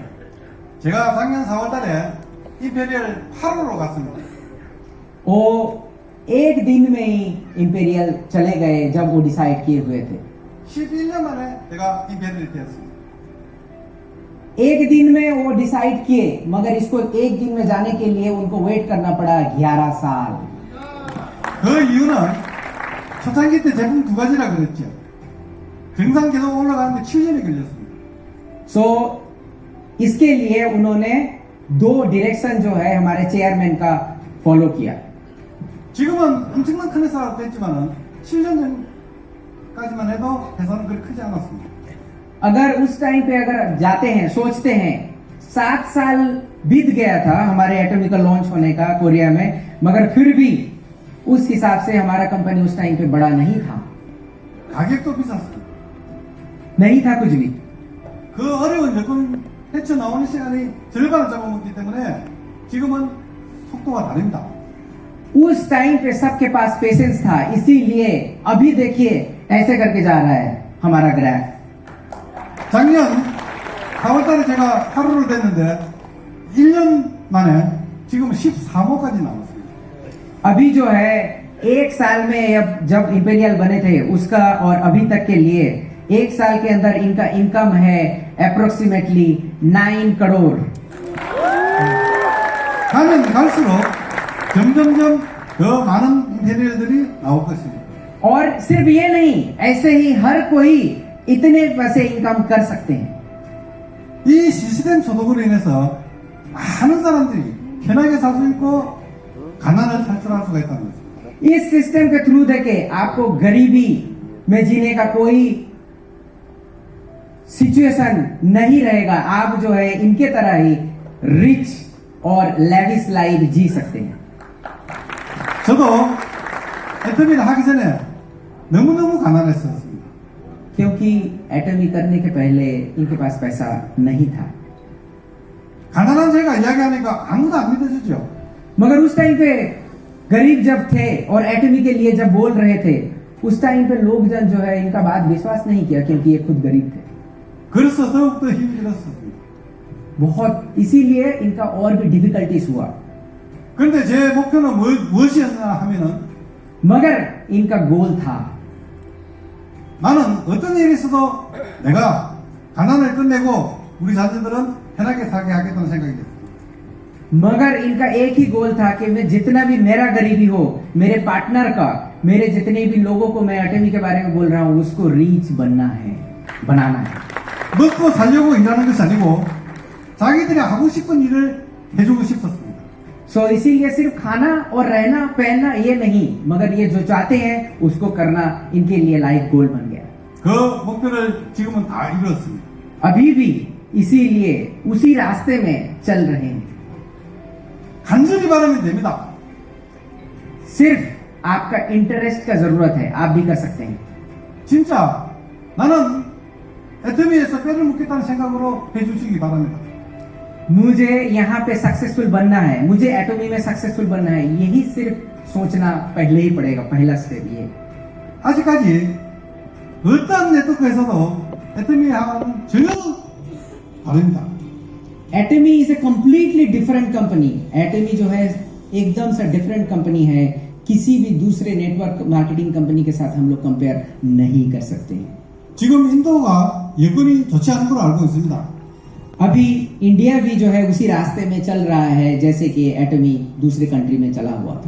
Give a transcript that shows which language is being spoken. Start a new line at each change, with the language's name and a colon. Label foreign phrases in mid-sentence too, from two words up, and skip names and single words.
Korean: 제가 작년 4월달에 임페리얼 8호로 갔습니다.
Hindi: वो एक दिन में ही इंपीरियल चले गए जब वो डिसाइड किए हुए थे।
Korean: 11년 만에 제가 임페리얼이 되었습니다.
Hindi: एक दिन में वो डिसाइड किए, मगर इसको एक दिन में जाने के लिए उनको वेट करना पड़ा 11 साल।
Korean: 그 이유는 초창기 때 제품 두 가지라 그랬죠. 정상 계속 올라가는데 7년이 걸렸습니다.
Hindi: सो इसके लिए उन्होंने 2 डायरेक्शन जो है हमारे चेयरमैन का फॉलो किया।
Korean: 지금은 엄청난 큰 회사가 됐지만은 7년 전까지만 해도 회사는 그렇게 크지 않았습니다.
Hindi: अगर उस टाइम पे अगर जाते हैं, सोचते हैं, 7 साल बीत गया था हमारे एटमी का लॉन्च होने का कोरिया में, मगर फिर भी उस हिसाब से हमारा कंपनी उस टाइम पे बड़ा नहीं था,
Korean: 가격도 비쌌습니다.
Hindi: नहीं था कुछ भी।
Korean: 그 어려운 여건 헤쳐나오는 시간이 절반을 잡아먹기 때문에 지금은 속도가 다릅니다.
Hindi: उस टाइम पे सबके पास पेशेंस था, इसीलिए अभी देखिए ऐसे करके जा रहा है हमारा ग्राफ।
Korean: 작년 4월달에 제가 8호로 됐는데 1년 만에 지금 13호까지 나왔습니다.
Hindi: अभी जो है 1 साल में अब जब इंपीरियल बने थे उसका और अभी तक के लिए एक साल के अंदर इनका इनकम है अप्रोक्सीमेटली 9 करोड़।
Korean: 가면 갈수록 점점점 더 많은 인테리어들이 나올 것입니다.
Hindi: और सिर्फ ये नहीं, ऐसे ही हर कोई इतने पैसे इनकम कर सकते हैं।
Korean: 이 시스템 소득으로 인해서 많은 사람들이 편하게 살 수 있고 가난을 탈출할 수가 있다는 거죠.
Hindi: इस सिस्टम के थ्रू देके आपको गरीबी में जीने का कोई सिचुएशन नहीं रहेगा। आप जो है इनके तरह ही रिच और
English: lavish life
Hindi: जी सकते हैं।
Korean: 저도 애터미를 하기 전에 너무너무 가난했었습니다.
Hindi: क्योंकि एटमी करने के पहले इनके पास पैसा नहीं था।
Korean: 가난한 제가 이야기하니까 아무도 안 믿어주죠.
Hindi: मगर उस टाइम पे गरीब जब थे और एटमी के लिए जब बोल रहे थे, उस टाइम पे लोग जन जो है इनका बात विश्वास नहीं किया, क्योंकि ये खुद गरीब थे।
Korean: 그래서 더욱더 힘이 들었습니다.
Hindi: बहुत, इसीलिए इनका और भी डिफिकल्टीज हुआ।
Korean: 그런데 제 목표는 무엇이었나 하면은
Hindi: मगर इनका गोल था,
Korean: 나는 어떤 일이 있어도 내가 가난을 끝내고 우리 자녀들은 편하게 살게 하겠다는 생각이었어요.
Hindi: मगर इनका एक ही गोल था कि मैं जितना भी मेरा गरीबी हो, मेरे पार्टनर का, मेरे जितने भी लोगों को मैं एटमी के बारे में बोल रहा हूं, उसको रीच बनना है, बनाना है।
Korean: 먹고 살려고 일하는 것이 아니고 자기들이 하고 싶은 일을 해주고 싶었습니다.
Hindi: सो इसीलिए सिर्फ खाना और रहना पहनना ये नहीं, मगर ये जो चाहते हैं उसको करना इनके लिए
English: life goal
Hindi: बन गया।
Korean: 그 목표를 지금은 다 이루었습니다.
Hindi: अभी भी इसीलिए उसी रास्ते में चल रहे हैं।
Korean: 간절히 바라면 됩니다.
Hindi: सिर्फ आपका इंटरेस्ट का जरूरत है, आप भी कर सकते हैं।
Korean: 진짜 나는 애터미에서 뼈를 묻겠다는 생각으로 해주시기 바랍니다.
Hindi: मुझे यहाँ पे सक्सेसफुल बनना है, मुझे एटमी में सक्सेसफुल बनना है, यही सिर्फ सोचना पहले ही पड़ेगा। पहला स्टेप ये।
Korean: 아직까지 어떤 네트워크에서도 애터미하고는 전혀 다릅니다.
English: Atomy is a completely different company.
Hindi: एटमी जो है एकदम से
English: different company
Hindi: है, किसी भी दूसरे
English: network marketing company
Hindi: के साथ हम लोग कंपेयर नहीं कर सकते हैं।
Korean: 지금 인도가 여건이 좋지 않은 걸로 알고 있습니다.
Hindi: अभी इंडिया भी जो है उसी रास्ते में चल रहा है, जैसे कि एटमी दूसरे कंट्री में चला हुआ था।